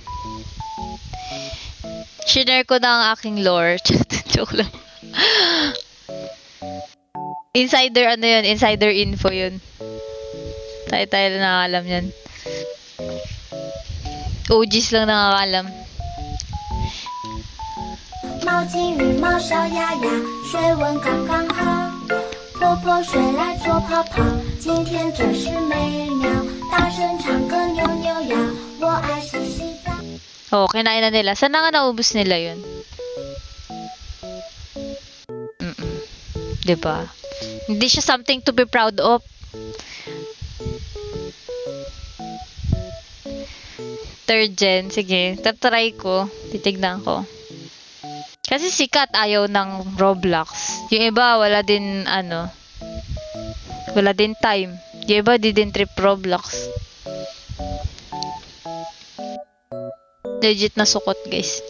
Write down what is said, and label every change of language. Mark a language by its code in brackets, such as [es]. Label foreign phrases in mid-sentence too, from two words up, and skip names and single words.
[tl] Shinare ko na ang aking lore. Joke lang. Insider ano yun? [en] Insider info [tl] yun. Tayo lang nakakaalam yan. OGs lang nakakaalam. [zh] 毛巾与毛小鸭鸭，水温刚刚好。婆婆睡来做泡泡，今天真是美妙。大声唱歌扭扭腰，我爱洗洗澡。 [tl] Oh, kinain na nila. Saan na nga naubos nila yun? Diba? Hindi siya [en] something to be proud of. Third gen. [tl] Sige, try ko. Titignan ko. Kasi sikat ayaw ng Roblox. Yung iba, wala din, wala din time. Yung iba, di din trip Roblox. Legit na sukot, guys.